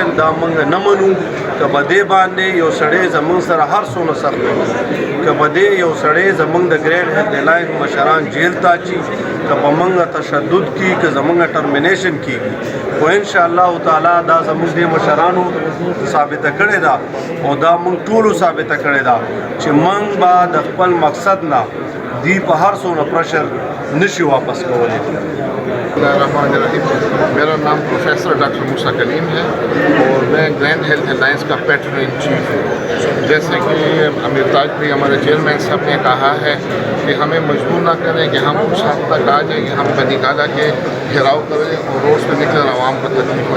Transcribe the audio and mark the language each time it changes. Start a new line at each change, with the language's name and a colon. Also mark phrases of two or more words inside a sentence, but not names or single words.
Pashto: دا مونږ نه منو که په دې باندې یو سړی زمونږ سره هر څومره سخت وي که په دې یو سړی زمونږ د ګریډ هیلث الاینس مشران جیل ته اچي که په مونږ تشدد کی که زمونږ ټرمینیشن کیږي خو
Arabic: ان شاء الله تعالی
Pashto: دا زمونږ د مشرانو ثابته کړې ده او دا مونږ ټولو ثابته کړې ده چې مونږ به د خپل مقصد نه دی په هر څومره پرشر نشي واپس کولی
Urdu: میرا نام پروفیسر ڈاکٹر موسیٰ کلیم ہے اور میں گرینڈ ہیلتھ الائنس کا
English: patron in chief
Urdu: ہوں. جیسے کہ عامر تاج بھی ہمارے چیئرمین صاحب نے کہا ہے کہ ہمیں مجبور نہ کریں کہ ہم اس حد تک آ جائیں کہ ہم بنیکالا کے گھیراؤ کریں اور روڈ پر نکلے عوام کو تکلیف ہو.